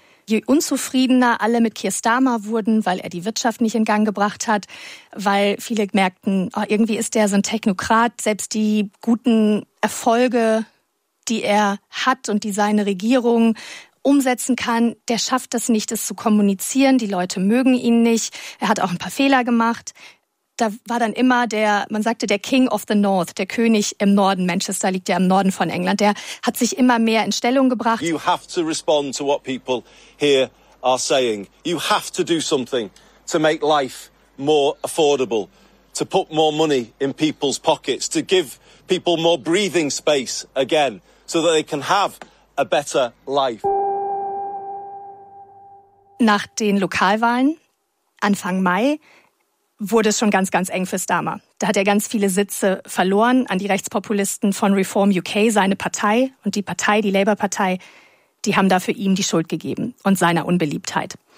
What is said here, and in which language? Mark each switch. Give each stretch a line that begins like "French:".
German: je unzufriedener alle mit Keir Starmer wurden, weil er die Wirtschaft nicht in Gang gebracht hat, weil viele merkten, oh, irgendwie ist der so ein Technokrat, selbst die guten Erfolge, die er hat und die seine Regierung umsetzen kann, der schafft es nicht, es zu kommunizieren, die Leute mögen ihn nicht, er hat auch ein paar Fehler gemacht. Da war dann immer der, man sagte, der
English: King of the North,
German: der König im Norden. Manchester liegt ja im Norden von England. Der hat sich immer mehr in Stellung gebracht.
English: You have to respond to what people here are saying. You have to do something to make life more affordable, to put more money in people's pockets, to give people more breathing space again, so that they can have a better life.
German: Nach den Lokalwahlen Anfang Mai wurde es schon ganz, ganz eng für Starmer. Da hat er ganz viele Sitze verloren an die Rechtspopulisten von Reform UK, seine Partei. Und die Partei, die Labour-Partei, die haben dafür ihm die Schuld gegeben und seiner Unbeliebtheit.